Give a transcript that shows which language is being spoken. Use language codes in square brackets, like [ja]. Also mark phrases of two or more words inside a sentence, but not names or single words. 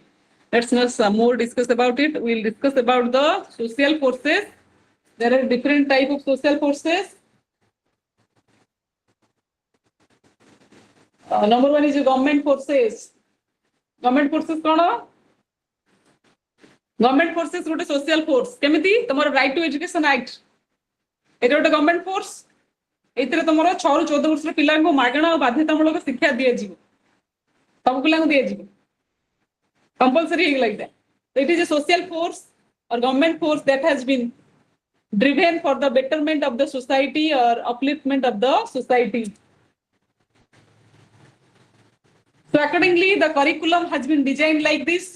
[en] Let's not more discuss about it. We'll discuss about the social forces. There are different type of social forces. Number one is your government forces. Government forces कौन? Government forces गोटे social force. [or] केमिति? [en] तमरो right to education act. [or] ଏଟା ଗୋଟେ [en] government force. [or] ଏଥିରେ ତମର 6 ରୁ 14 ବର୍ଷର ପିଲାଙ୍କୁ ମାଗଣା ଓ ବାଧ୍ୟତାମୂଳକ ଶିକ୍ଷା ଦିଆ ଯିବ. ସବୁ ପିଲାଙ୍କୁ ଦିଆ ଯିବ. [en] Compulsory like that. So it is a social force or government force that has been driven for the betterment of the society or upliftment of the society. So accordingly, the curriculum has been designed like this.